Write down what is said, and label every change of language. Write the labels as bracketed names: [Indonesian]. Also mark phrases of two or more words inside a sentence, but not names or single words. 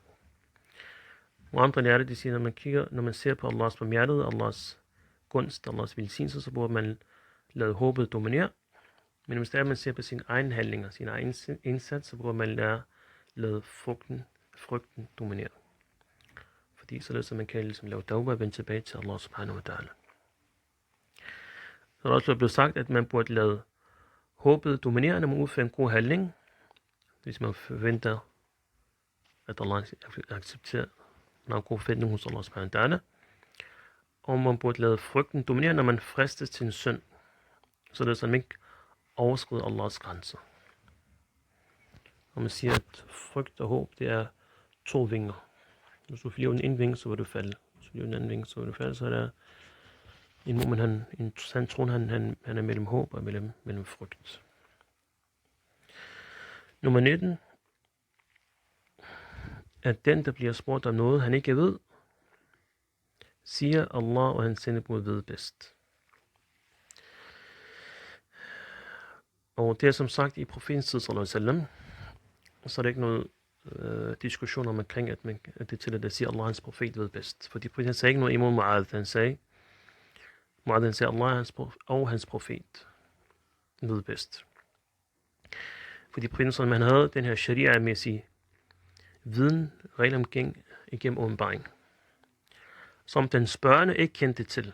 [Danish] Og andre lærte, de siger, når man ser på Allahs barmhjertighed, Allahs gunst, Allahs velsignelse, så burde man lade håbet dominere. Men hvis det er, at man ser på sine egne handlinger, sin egen indsats, så burde man lade frygten dominere. Fordi så er det, som man kan ligesom lave tawbah og vende tilbage til [Arabic] الله سبحانه وتعالى. [Danish] Så er der også blevet sagt, at man burde lade håbet dominere, når man udfører en god handling. Hvis man forventer, at Allah accepterer, man har en god forventning hos [Arabic] الله سبحانه وتعالى. [Danish] Og man burde lade frygten dominere, når man fristes til en synd. Så det er, som ikke overskrider Allahs grænser. Og man siger, at frygt og håb, det er to vinger. Hvis du flyver en vinge, så vil du falde. Hvis du flyver en anden vinge, så vil du falde. Så er der en moment, han tror, han er mellem håb og mellem frygt. Nummer 19. At den, der bliver spurgt om noget, han ikke ved, siger Allah og hans sendebud ved bedst. Og det er som sagt i profetens tid, [Arabic] صلى الله عليه وسلم, [Danish] så er der ikke noget diskussion omkring, at det er til at sige, at Allah hans profet ved bedst. Fordi profeten sagde ikke noget imod Mu'adh. Han sagde, Allah og hans profet ved bedst. Fordi profeten, han havde den her sharia-mæssige viden, regel omkring igennem åbenbaring, som den spørgende ikke kendte til.